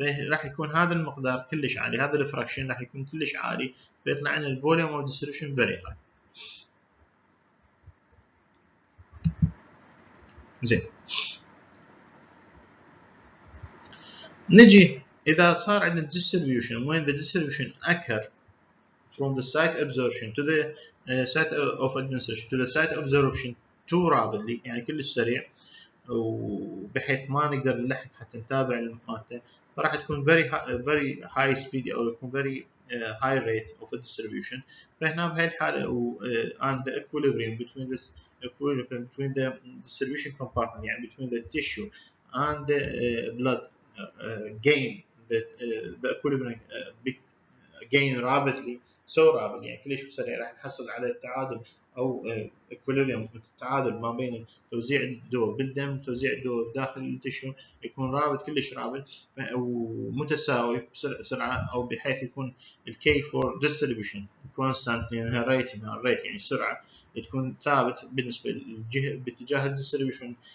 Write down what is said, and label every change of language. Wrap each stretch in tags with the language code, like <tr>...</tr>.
<ar>راح يكون هذا المقدار كلش عالي، هذا الفراكشن راح يكون كلش عالي، فيطلع لنا الفوليوم اوف ديستريبيوشن</ar> <en>very high.</en> <ar>زين، نجي إذا صار عندنا</ar> <en>distribution when the distribution occur from the site absorption to the site of administration to the site of absorption too rapidly،</en> <ar>يعني كلش سريع وبحيث ما نقدر نلحق حتى نتابع المادة، فراح تكون</ar> <en>very high speed</en> <ar>أو يكون</ar> <en>very high rate of distribution.</en> <ar>فهنا بهاي الحالة</ar> <en>and the equilibrium between the distribution compartment، يعني between the tissue and the blood gain the equilibrium gain rapidly،</en> <ar>يعني كلش سريع، راح نحصل على التعادل او equilibrium التعادل ما بين توزيع الدواء بالدم وتوزيع الدواء داخل التشو يكون رابط كلش رابط ومتساوي بسرعه، او بحيث يكون الكي فور ديستريبيوشن كونستانت، لانها ريت يعني السرعه تكون ثابت بالنسبه باتجاه الديستريبيوشن.</ar>